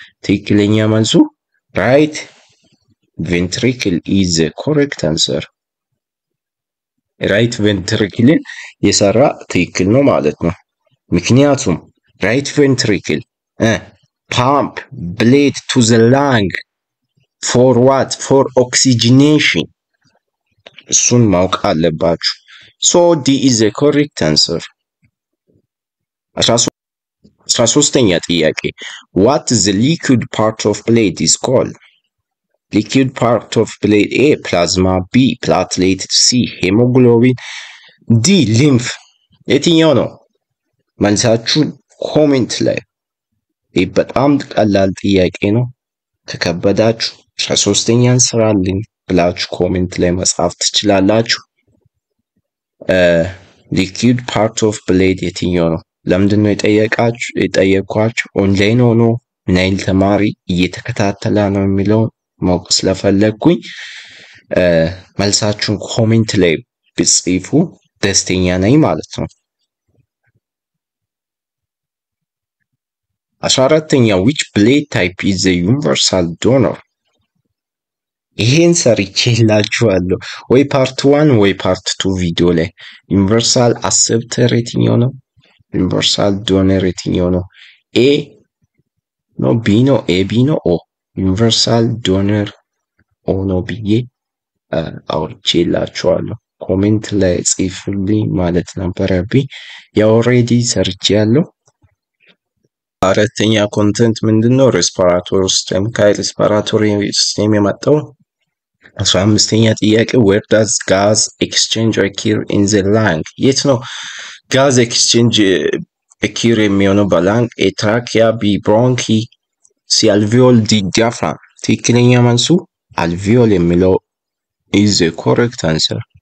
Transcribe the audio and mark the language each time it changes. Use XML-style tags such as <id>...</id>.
<am>ትክክለኛ መልሱ</am> <en>ራይት ቬንትሪክል ኢዝ ኮሬክት አንሰር።</en> <am>ራይት ቬንትሪክልን የሰራ ትክክል ነው ማለት ነው። ምክንያቱም ራይት ቬንትሪክል</am> <en>ፓምፕ ብሌድ ቱ ዘ ላንግ ፎር ዋት? ፎር ኦክሲጂኔሽን።</en> <am>እሱን ማወቅ አለባችሁ።</am> <en>ሶ ዲ ኢዝ ኮሬክት አንሰር።</en> <am>13ኛ ጥያቄ</am> <en>what is the liquid part of blood is called? liquid part of blood A plasma, B platelet, C hemoglobin, D lymph።</en> <am>የትኛው ነው መልሳችሁ? ኮሜንት ላይ። ይህ በጣም ቀላል ጥያቄ ነው። ከከበዳችሁ 13ኛን ስራልኝ ብላችሁ ኮሜንት ላይ መጻፍ ትችላላችሁ።</am> <en>liquid part of blood</en> <am>የትኛው ነው? ለምንድን ነው የጠየኳችሁ? ኦንላይን ሆኖ ምን አይል ተማሪ እየተከታተለ ነው የሚለው ማወቅ ስለፈለኩኝ መልሳችሁን ኮሜንት ላይ ብጽፉ ደስተኛ ነኝ ማለት ነው። 14ኛ</am> <en>which blade type is the universal donor?</en> <am>ይሄን ሰርቼላችኋለሁ ወይ ፓርት 1 ወይ ፓርት 2 ቪዲዮ ላይ። ዩኒቨርሳል አክሰፕተር የትኛው ነው? ዩኒቨርሳል ዶነር የትኛው ነው? ኤ ነው ቢ ነው? ኤ ቢ ነው ኦ? ዩኒቨርሳል ዶነር ኦ ነው ብዬ አውርቼላችኋለሁ። ኮሜንት ላይ ጽፉልኝ ማለት ነበረብኝ። ያው ኦልሬዲ ሰርቼያለሁ። አራተኛ ኮንቴንት ምንድነው?</am> <en>ሬስፓራቶሪ ሲስተም።</en> <am>ከሬስፓራቶሪ ሲስተም የመጣው 15ኛ ጥያቄ</am> <en>where does gas exchange occur in the lung?</en> <am>የት ነው ጋዝ ኤክስቼንጅ</am> <en>occur</en> <am>የሚሆነው? በላንግ። ኤ ትራኪያ፣ ቢ ብሮንኪ፣ ሲ አልቪዮል፣ ዲ ዲያፍራም። ትክክለኛ መልሱ አልቪዮል የሚለው</am> <en>is the correct answer.</en>